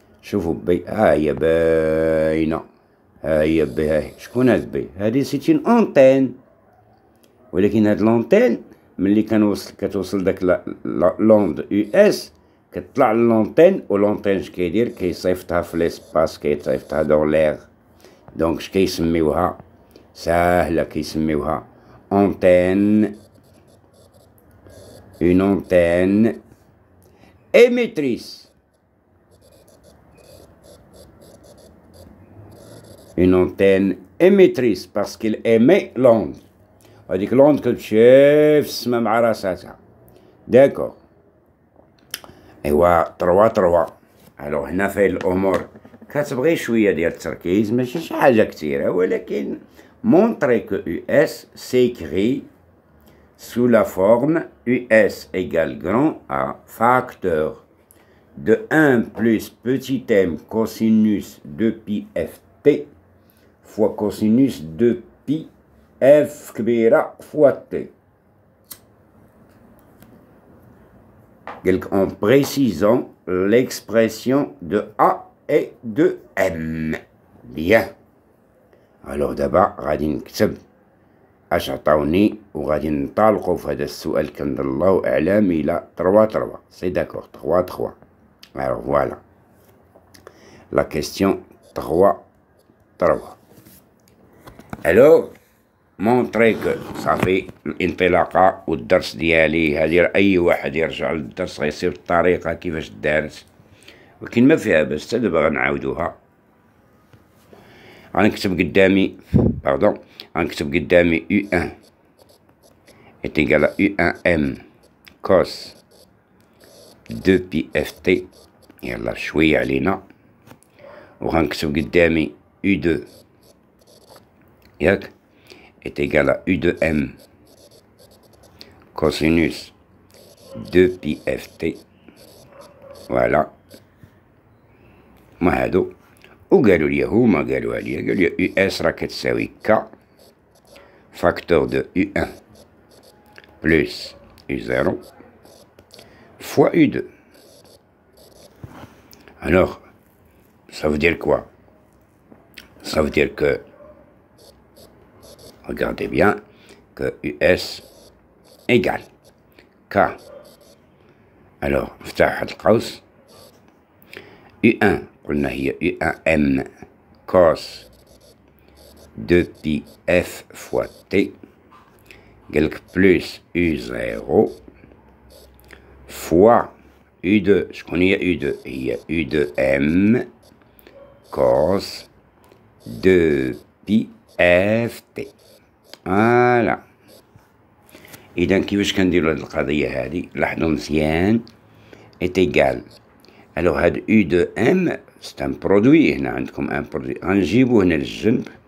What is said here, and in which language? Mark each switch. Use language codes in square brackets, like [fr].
[ar] شوفوا بي، ها هي باينة، ها هي بي، هاهي شكون هاد بي؟ هادي سيت اون أونتين، ولكن هاد لونتين ملي كتوصل داك لوند يو اس كتطلع لونتين، و لونتين اش كيدير؟ كيصيفطها في ليسباس، كيصيفطها دون ليغ. دونك اش كيسميوها؟ ساهلة، كيسميوها أونتين، اون أونتين émettrice. [fr] Une antenne émettrice parce qu'il émet l'onde. [ar] هذيك l'onde كتمشي في السما مع راساتها. داكور. ايوا 3 الوغ هنا فاين الامور كتبغي شويه ديال التركيز، ماشي شي حاجه كثيره، ولكن [fr] montrer que US s'écrit sous la forme US égale grand A facteur de 1 plus petit m cosinus de pi ft fois cosinus de pi f كبيرة fois t. En précisant l'expression de A et de M. Bien. Alors d'abord [ar] غادي نكتب اش عطاوني، وغادي ننطلقوا في هذا السؤال كان الله اعلم الى 3 سي داكور 3. [fr] Alors voilà la question 3. Alors montrer que [ar] صافي الانطلاقه والدرس ديالي هذه، اي واحد يرجع للدرس غيصير الطريقه كيفاش دارت، ولكن ما فيها باس حتى دابا غنعاودوها. غنكتب قدامي غنكتب قدامي [fr] U1 est égal à U1M cos 2 pi ft، [ar] يلا شوية علينا، وغنكتب قدامي [fr] U2 ياك est égal à U2M cosinus 2 pi ft. [ar] فوالا ما هادو، وقالوا لي هما قالوا لي يو اس راه كتساوي ك فاكتور دو يو 1 بلس يو 0 فوا يو 2. [fr] Alors ça veut dire quoi? Ça veut dire que, regardez bien, que US égale K. Alors [ar] افتح هاد القوس [fr] U1 قلنا هي U1M cos 2 pi F fois T قالك بلس U0 فوا U2. [ar] شكون هي U2؟ هي U2M cos 2 pi F T. فوالا. إذا كيفاش كنديرو هاد القضية هادي؟ لاحظو مزيان [fr] est égal. [ar] Alors هاد U2M [fr] c'est un produit، [ar] هنا عندكم [fr] un produit [ar] غنجيبو هنا للجنب.